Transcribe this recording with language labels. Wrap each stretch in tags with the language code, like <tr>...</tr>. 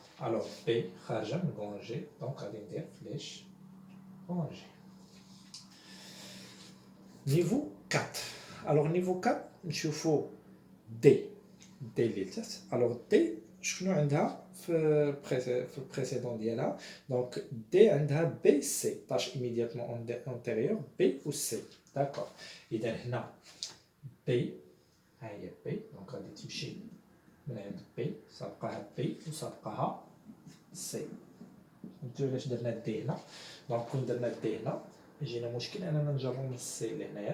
<ar>Alors B خارجة من غران جي دونك غادي ندير فليش غران جي. نيفو 4 Alors niveau 4 نشوفوا D اللي تحت. alors D شنو عندها في البريسيدون ديالها.</ar> <fr>donc D عندها B C tâche immédiatement antérieure B ou C. d'accord.</fr> <ar>اذا هنا B ها هي B donc غادي تمشي من عند B سابقاها B وسابقاها C. فهمتوا علاش درنا دي هنا. دونك كون درنا دي هنا يجينا مشكل اننا نجرو من السي لهنايا.</ar>